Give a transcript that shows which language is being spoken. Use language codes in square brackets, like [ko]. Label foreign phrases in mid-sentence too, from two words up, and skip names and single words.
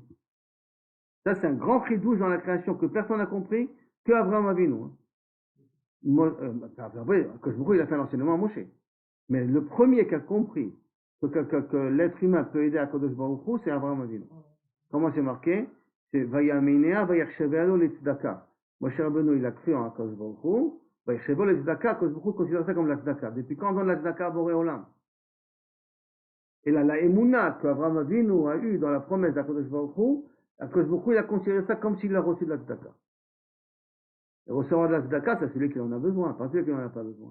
[fr] Ça, c'est un grand chidouche dans la création que personne n'a compris, que Abraham Avinu. Après, [he] הקדוש ברוך הוא, [fr] il a fait l'enseignement à Moshe. Mais le premier qui a compris que l'être humain peut aider [he] הקדוש ברוך הוא, [fr] c'est Abraham Avinu. Comment c'est marqué? [he] C'est ויאמין, ויחשבה לו לצדקה. [fr] Moshe Rabbeinu, il a cru en [he] הקדוש ברוך הוא. ויחשבה לו לצדקה, הקדוש ברוך הוא [fr] considère ça comme la tzedaka. Depuis quand on donne la tzedaka à [he] בורא עולם? [fr] Et là, la émouna qu'Abraham Avinu a eu dans la promesse d' [he] הקדוש ברוך הוא, הקדוש ברוך הוא, [fr] il a considéré ça comme s'il a reçu de la tzedaka. Et recevoir de la tzedaka, c'est celui qui en a besoin, pas celui qui n'en a pas besoin.